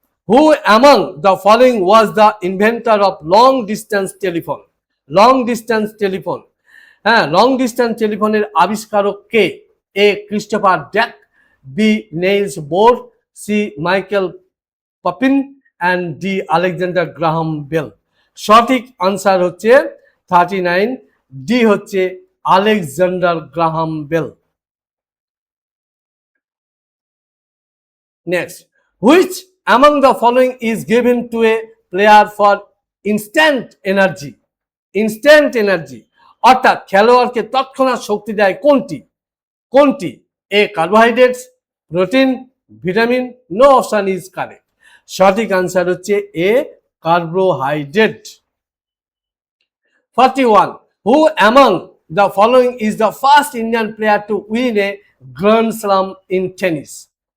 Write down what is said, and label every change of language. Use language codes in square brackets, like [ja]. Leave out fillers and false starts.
[en] Who among the following was the inventor of long distance telephone? Long distance telephone. [bn] হ্যাঁ, long distance টেলিফোনের আবিষ্কারক কে? এ Christopher DAC, B nails bore, C Michael পপিন and D Alexander Graham bell. সঠিক answer হচ্ছে 39, D হচ্ছে Alexander Graham bell. [en] Next, which among the following is given to a player for instant energy? [bn] Instant energy অর্থাৎ খেলোয়াড়কে তৎক্ষণাৎ শক্তি দেয় কোনটি? কোনটি? [en] A carbohydrates, protein, vitamin, no option is correct. [bn] সঠিক আনসার হচ্ছে এ carbohydrate. [en] 41, who among the following is the first Indian player to win a Grand Slam in tennis?